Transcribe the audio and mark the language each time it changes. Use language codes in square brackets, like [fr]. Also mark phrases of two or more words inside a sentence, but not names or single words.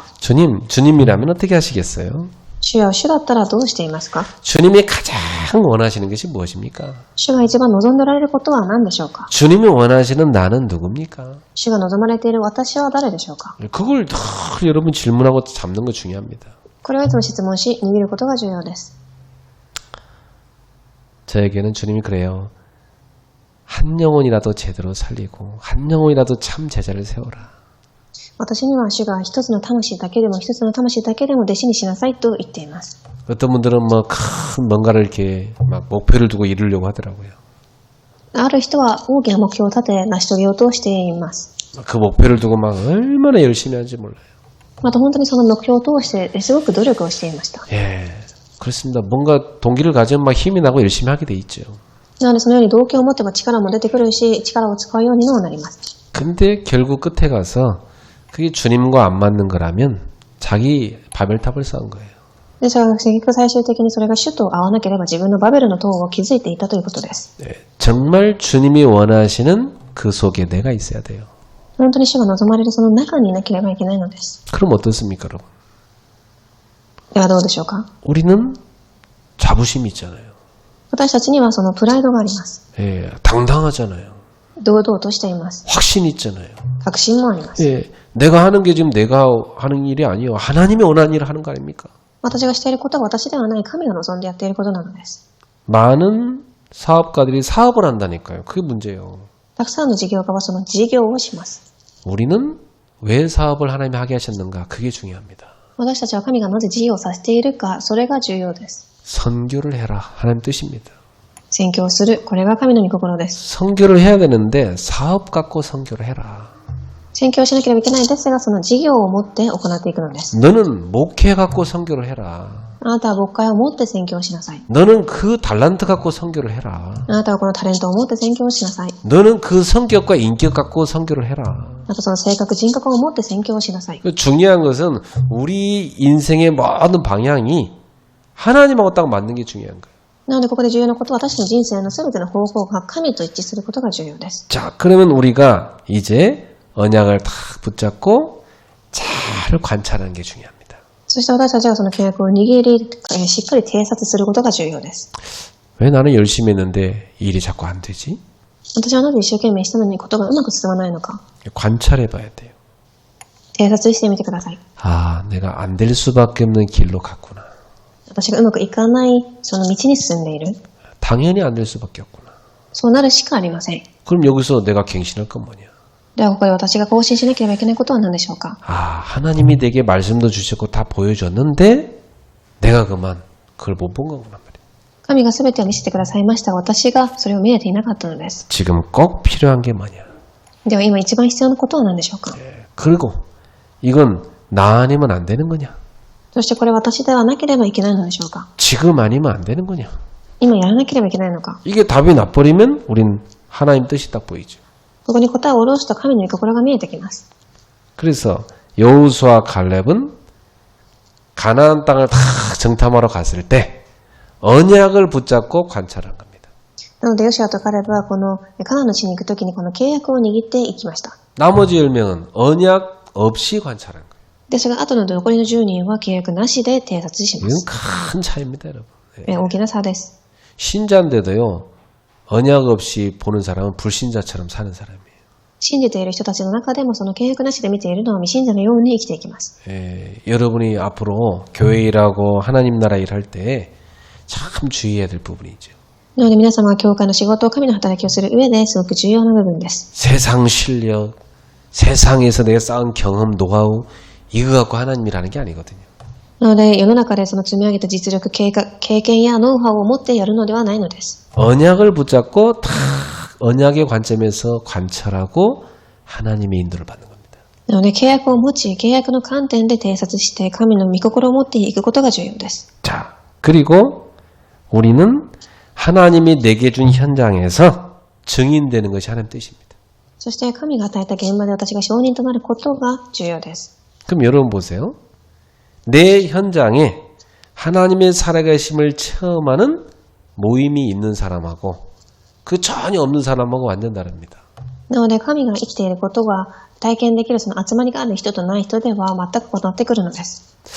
[ko] 주님이라면 어떻게 하시겠어요? [ja] 主よ、主だったらどうしていますか？ [ko] 주님이 가장 원하시는 것이 무엇입니까? [ja] 主が一番望んでおられることは何でしょうか？ [ko] 주님이 원하시는 나는 누굽니까? [ja] 主が望まれている私は誰でしょうか？ [ko] 그걸 늘 여러분 질문하고 잡는 거 중요합니다. [ja] これをいつも質問し、握ることが重要です。 [ko] 저에게는 주님이 그래요. 한 영혼이라도 제대로 살리고 한 영혼이라도 참 제자를 세워라. [ja] 私には主が一つの魂だけでも一つの魂だけでも弟子にしなさいと言っています。 [ko] 어떤 분들은 뭐 큰 뭔가를 이렇게 막 목표를 두고 이루려고 하더라고요. [ja] ある人は大きな目標を立て成し遂げようとしています。 [ko] 그 목표를 두고 막 얼마나 열심히 하는지 몰라요. [ja] また本当にその目標を通してすごく努力をしていました。 [ko] 예, 그렇습니다. 뭔가 동기를 가지면 막 힘이 나고 열심히 하게 돼 있죠. [ja] なのでそのように動機を持てば力も出てくるし、力を使うようにもなります。 [ko] 근데 결국 끝에 가서 그게 주님과 안 맞는 거라면 자기 바벨탑을 쌓은 거예요. [ja] ですが結局最終的にそれが主と合わなければ自分のバベルの塔を築いていたということです。 [ko] 네, 정말 주님이 원하시는 그 속에 내가 있어야 돼요. [ja] 本当に主が望まれるその中にいなければいけないのです。 [ko] 그럼 어떻습니까, 여러분? [ja] ではどうでしょうか？ [ko] 우리는 자부심이 있잖아요. [ja] 私たちにはそのプライドがあります。 [ko] 예, 당당하잖아요. [ja] 堂々としています。 [ko] 확신 있잖아요. [ja] 確信もあります。 [ko] 예, 내가 하는 게 지금 내가 하는 일이 아니에요. 하나님이 원하는 일을 하는 거 아닙니까? [ja] 私がしていることは私ではない神が望んでやっていることなのです。 [ko] 많은 사업가들이 사업을 한다니까요. 그게 문제예요. [ja] たくさんの事業家はその事業をします。 [ko] 우리는 왜 사업을 하나님이 하게 하셨는가? 그게 중요합니다. [ja] 私たちは神がなぜ事業をさせているか、それが重要です。 [ko] 선교를 해라. 하나님 뜻입니다. [ja] 宣教をする、これが神の御心です。 [ko] 선교를 해야 되는데 사업 갖고 선교를 해라. [ja] 宣教をしなければいけないですが、その事業を持って行っていくのです。 [ko] 너는 목회 갖고 선교를 해라. [ja] あなたは牧会を持って宣教をしなさい。 [ko] 너는 그 달란트 갖고 선교를 해라. [ja] あなたはこのタレントを持って宣教をしなさい。 [ko] 너는 그 성격과 인격 갖고 선교를 해라. [ja] またその性格、人格を持って宣教をしなさい。 [ko] 중요한 것은 우리 인생의 모든 방향이 하나님하고 딱 맞는 게 중요한 거예요. [ja] なのでここで重要なことは私の人生の全ての方向が神と一致することが重要です。 [ko] 자, 그러면 우리가 이제 언약을 딱 붙잡고 잘 관찰하는 게 중요합니다. [ja] そして私たちはその契約を握り、しっかり偵察することが重要です。 [ko] 왜 나는 열심히 했는데 일이 자꾸 안 되지? [ja] 私はなぜ一生懸命したのにことがうまく進まないのか [ko] 관찰해봐야 돼요. [ja] 偵察してみてください。 [ko] 아, 내가 안 될 수밖에 없는 길로 갔구나. [ja] 私がうまくいかないその道に進んでいる。 [ko] 당연히 안 될 수밖에 없구나. [ja] そうなるしかありません。 [ko] 그럼 여기서 내가 갱신할 건 뭐냐? [ja] ではここで私が更新しなければいけないことは何でしょうか。 [ko] 아, 하나님이 내게 말씀도 주셨고 다 보여줬는데 내가 그만 그걸 못 본 거구나 말이야. [ja] 神が全てを見せてくださいましたが、私がそれを見えていなかったのです。 [ko] 지금 꼭 필요한 게 뭐냐? [ja] では今一番必要なことは何でしょうか。 [ko] 그리고 이건 나 아니면 안 되는 거냐? [ja] そしてこれ私ではなければいけないのでしょうか。 [ko] 지금 아니면 안 되는 거냐? [ja] 今やらなければいけないのか。 [ko] 이게 답이 나버리면 우린 하나님 뜻이 딱 보이죠. [ja] ここに答えを下ろすと神の御心が見えてきます。 [ko] 그래서 여호수아 갈렙은 가나안 땅을 다 정탐하러 갔을 때 언약을 붙잡고 관찰한 겁니다. [ja] なのでヨシュアとカレブはこのカナンの地に行くときにこの契約を握っていきました。 [ko] 나머지 10명은 언약 없이 관찰한 거예요. [ja] ですが後の残りの10人は契約なしで偵察しま [ko] 이건 [ja] す。 [ko] 큰 차이입니다, 여러분. 네. [ja] 大きな差です。 [ko] 신자인데도요, 언약 없이 보는 사람은 불신자처럼 사는 사람이에요. [ja] 信じている人たちの中でもその契約なしで見ているのは未信者のように生きていきます。 [ko] 여러분이 앞으로 교회 일하고 하나님 나라 일할 때 참 주의해야 될 부분이죠. [ja] なので皆様は教会の仕事、神の働きをする上ですごく重要な部分です。 [ko] 세상 실력, 세상에서 내가 쌓은 경험, 노하우 이거 갖고 하나님 일하는 게 아니거든요. [ja] なので世の中でその積み上げた実力、経験やノウハウを持ってやるのではないのです。 [ko] 언약을 붙잡고 다 언약의 관점에서 관찰하고 하나님의 인도를 받는 겁니다. [ja] なので契約を持ち、契約の観点で偵察して神の御心を持っていくことが重要です。 [ko] 자, 그리고 우리는 하나님이 내게 준 현장에서 증인되는 것이 하나님 뜻입니다. [ja] そして神が与えた現場で私が証人となることが重要です。 [ko] 그럼 여러분 보세요. 내 현장에 하나님의 살아계심을 체험하는 모임이 있는 사람하고 그 전혀 없는 사람하고 완전 다릅니다. [ja] なので神が生きていることが体験できるその集まりがある人とない人では全く異なってくるのです。